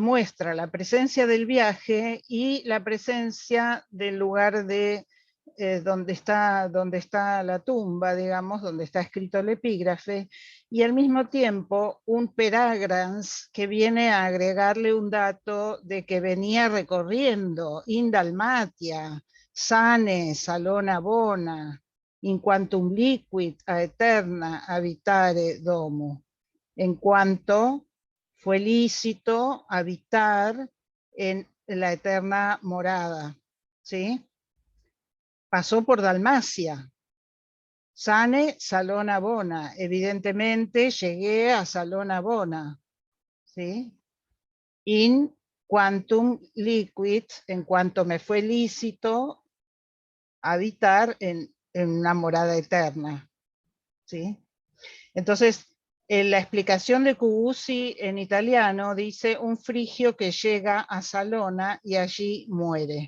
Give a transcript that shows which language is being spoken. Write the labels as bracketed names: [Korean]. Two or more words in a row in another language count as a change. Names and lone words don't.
[Spanish] muestra la presencia del viaje y la presencia del lugar de donde está la tumba, digamos, donde está escrito el epígrafe, y al mismo tiempo un peragrans que viene a agregarle un dato de que venía recorriendo [Latin] in Dalmatia, sane, salona bona, in quantum liquid aeterna habitare domo. [Spanish] En cuanto fue lícito habitar en la eterna morada, ¿sí? Pasó por Dalmacia. Sane, Salona Bona. Evidentemente llegué a Salona Bona, ¿sí? [Latin] In quantum liquid, [Spanish] en cuanto me fue lícito habitar en una morada eterna, ¿sí? Entonces, en la explicación de Cubusi en italiano dice un frigio que llega a Salona y allí muere.